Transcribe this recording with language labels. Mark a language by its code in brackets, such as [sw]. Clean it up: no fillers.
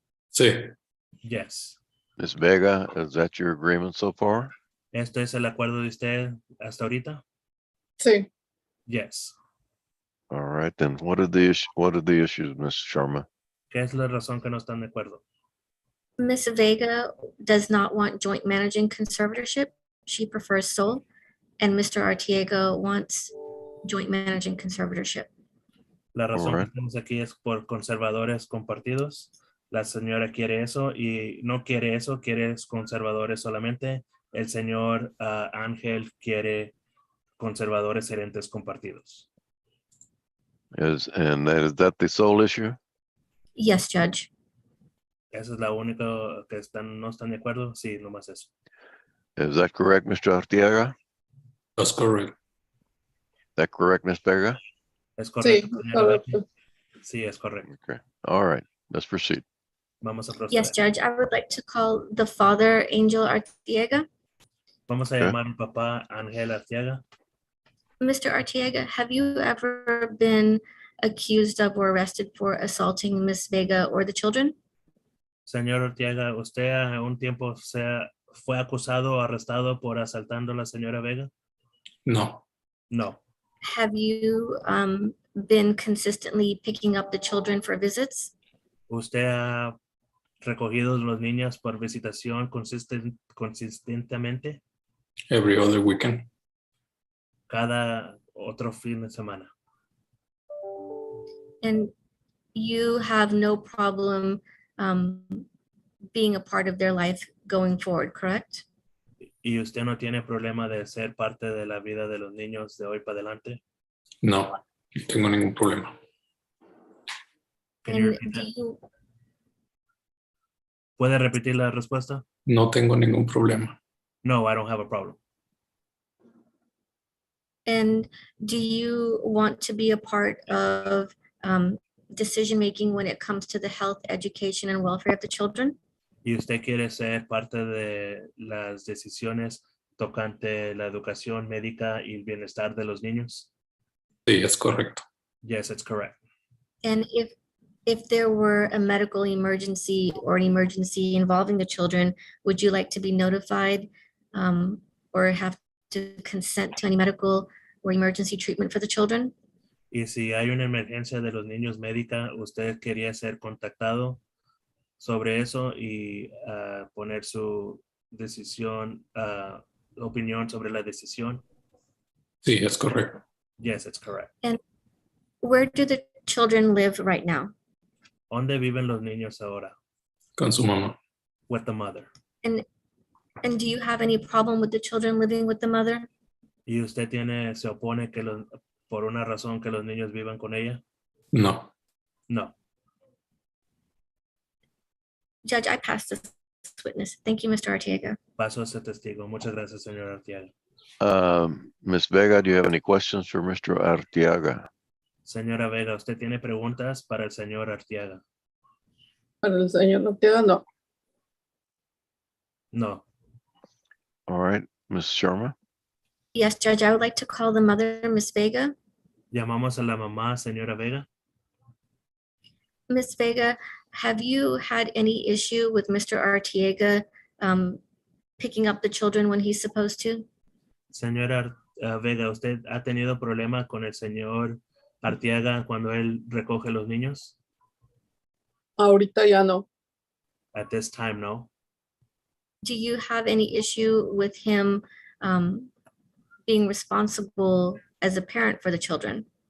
[es] sí, [en] Yes. Ms. Vega, is that your agreement so far? [es] ¿Esto es el acuerdo de usted hasta ahorita? Sí. [en] Yes. All right, then what are the issues, Ms. Sharma? [es] ¿Qué es la razón que no están de acuerdo? [en] Ms. Vega does not want joint managing conservatorship. She prefers sole. And Mr. Arteaga wants joint managing conservatorship. [es] La razón [en] Alright. [es] que estamos aquí es por conservadores compartidos. La señora quiere eso y no quiere eso, quiere conservadores solamente. El señor Ángel quiere conservadores gerentes compartidos. [en] Is that the sole issue? Yes, Judge. [es] Esa es la única que no están de acuerdo. Sí, nomás eso. [en] Is that correct, Mr. Arteaga? That's correct. That correct, Ms. Vega? [es] ¿Es Sí, correcto, señora Vega? correcto. Sí, es correcto. [en] Okay. All right. Let's proceed. [es] Vamos a proceder. [en] Yes, Judge, I would like to call the father, Angel Arteaga. [es] Vamos a [en] Okay. [es] llamar al papá Ángel Arteaga. [en] Mr. Arteaga, have you ever been accused of or arrested for assaulting Miss Vega or the children? [es] Señor Arteaga, ¿usted a un tiempo fue acusado o arrestado por asaltando a la señora Vega? No, [en] No. Have you been consistently picking up the children for visits? [es] ¿Usted ha recogido los niños por visitación consistentemente [en] every other weekend. [es] cada otro fin de semana? [en] And you have no problem being a part of their life going forward, correct? [es] ¿Y usted no tiene problema de ser parte de la vida de los niños de hoy para adelante? No, no tengo ningún problema. [en] Can you And repeat do that? you, [es] ¿Puede repetir la respuesta? No tengo ningún problema. [en] No, I don't have a problem. and do you want to be a part of decision-making when it comes to the health, education, and welfare of the children? [es] ¿Y usted quiere ser parte de las decisiones tocante la educación médica y el bienestar de los niños? Sí, es correcto. [en] Yes, it's correct. And if there were a medical emergency or an emergency involving the children, would you like to be notified or have to consent to any medical or emergency treatment for the children? [es] Y si hay una emergencia de los niños médica, ¿usted quería ser contactado sobre eso y poner su decisión, opinión sobre la decisión? Sí, es correcto. [en] Yes, it's correct. Where do the children live right now? [es] ¿Dónde viven los niños ahora? Con su mamá. [en] With the mother. And do you have any problem with the children living with the mother? [es] ¿Y usted se opone por una razón que los niños vivan con ella? No. [en] No. Judge, I pass this witness. Thank you, Mr. Arteaga. [es] Paso a ser testigo. Muchas gracias, señor Arteaga. [en] Ms. Vega, do you have any questions for Mr. Arteaga? [es] Señora Vega, ¿usted tiene preguntas para el señor Arteaga? Para el señor Ortega, no. [en] No. All right, Ms. Sharma? Yes, Judge, I would like to call the mother, Miss Vega. [es] Llamamos a la mamá, señora Vega. [en] Miss Vega, have you had any issue with Mr. Arteaga picking up the children when he's supposed to? [es] Señora Vega, ¿usted ha tenido problema con el señor Arteaga cuando él recoge los niños? Ahorita ya no. [en] At this time, no. Do you have any issue with him being responsible as a parent for the children?